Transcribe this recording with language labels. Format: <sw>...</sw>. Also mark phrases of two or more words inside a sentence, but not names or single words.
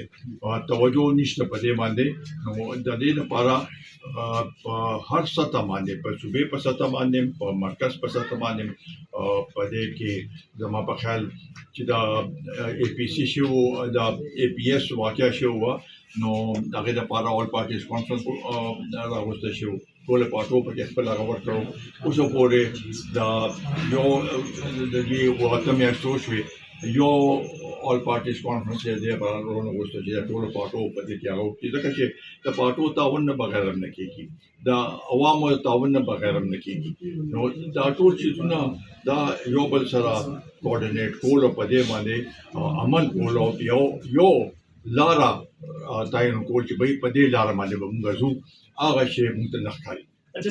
<ps>توجه نشته په دې باندې، نو د دې لپاره په هر سطح باندې، په صوبې په سطح باندې، په مرکز په سطح باندې، په دې کې زما په خیال چې دا اے پی سی شو، دا اے پی ایس واقع شو، نو هغې لپاره اول</ps> <en>parties conference</en> <ps>راوسته شو، ټول پارټو پکې خپل هغه ورکړو. اوسه پورې دا یو د دې اووه میاشتې وشوې، یو</ps> <en>all parties conference</en> <ps>دی برابرونه غوښته چې ټول پارټو په دې کې هغه وکړي، ځکه چې د پارټو تعاون نه بغیر هم نه کېږي، د عوامو تعاون نه بغیر هم نه کېږي. نو دا ټول چیزونه دا یو بل سره کوارډینیټ کول او په دې باندې عمل کول، او یو لاره تعین کول چې په دې لاره باندې به موږ ځو، هغه شی موږ ته نه ښکاري.</ps>